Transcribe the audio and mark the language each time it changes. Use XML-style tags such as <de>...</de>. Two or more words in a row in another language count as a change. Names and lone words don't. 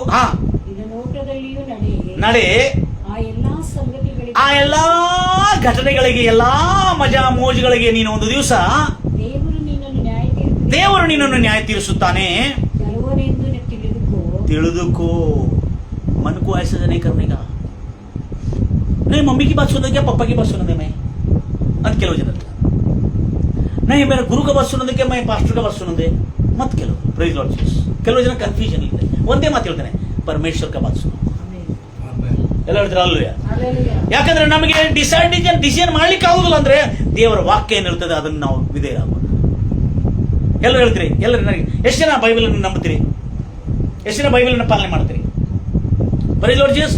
<kn>ಹಾ, ನಡೆ. ಆ ಎಲ್ಲಾ ಘಟನೆಗಳಿಗೆ, ಎಲ್ಲಾ ಮಜಾ ಮೋಜುಗಳಿಗೆ ನೀನು ಒಂದು ದಿವಸ ದೇವರು ನಿನ್ನನ್ನು ನ್ಯಾಯ ತೀರಿಸುತ್ತಾನೆ. ತಿಳಿದುಕೋ.</kn> <hi>मन को ऐसे नहीं करने का. नहीं मम्मी की बात सुनने क्या पापा की बात सुनने मैं मत</hi> <kn>ಕೆಲವು ಜನ.</kn> <hi>नहीं मेरे गुरु का बात सुनने क्या मैं पास्टर का बात सुनने मत ಕೆಲವು.</hi> <en>Praise Lord Jesus.</en> <kn>ಕೆಲವು ಜನ ಕನ್ಫ್ಯೂಷನ್ ಇದೆ. ಒಂದೇ ಮಾತು ಹೇಳ್ತಾನೆ, ಪರಮೇಶ್ವರ</kn> <hi>का बात सुनो.</hi> <kn>ಎಲ್ಲ ಹೇಳ್ತಾರೆ ಅಲ್ವೇ? ಯಾಕಂದ್ರೆ ನಮಗೆ ಡಿಸಿಷನ್ ಮಾಡ್ಲಿಕ್ಕೆ ಆಗುದಿಲ್ಲ. ಅಂದ್ರೆ ದೇವರ ವಾಕ್ಯ ಏನಿರ್ತದೆ ಅದನ್ನು ನಾವು ವಿಧೇಯರಾಗೋಣ. ಎಲ್ಲರೂ ಹೇಳ್ತೀರಿ, ಎಲ್ಲರೂ ನನಗೆ ಎಷ್ಟು ಜನ ಬೈಬಲ್ ಅನ್ನು ನಂಬುತ್ತೀರಿ? ಎಷ್ಟು ಜನ ಬೈಬಲ್ ಅನ್ನು ಪಾಲನೆ ಮಾಡ್ತೀರಿ?</kn> <en>Praise Lord Jesus.</en>